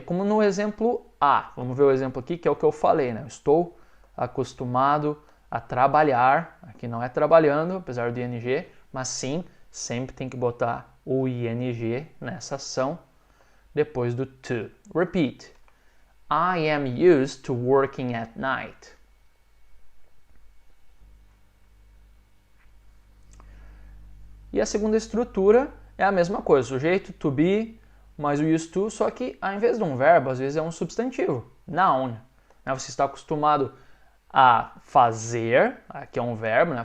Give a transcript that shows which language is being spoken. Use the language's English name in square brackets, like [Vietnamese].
[Portuguese] Como no exemplo A. Vamos ver o exemplo aqui, que é o que eu falei, né? Eu estou acostumado a trabalhar. Aqui não é trabalhando, apesar do ing, mas sim, sempre tem que botar o ing nessa ação depois do to. [English] Repeat. I am used to working at night. [Portuguese] E a segunda estrutura é a mesma coisa. Sujeito, to be, mais o used to, só que ao invés de um verbo, às vezes é um substantivo. Noun. Você está acostumado a fazer, aqui é um verbo, né?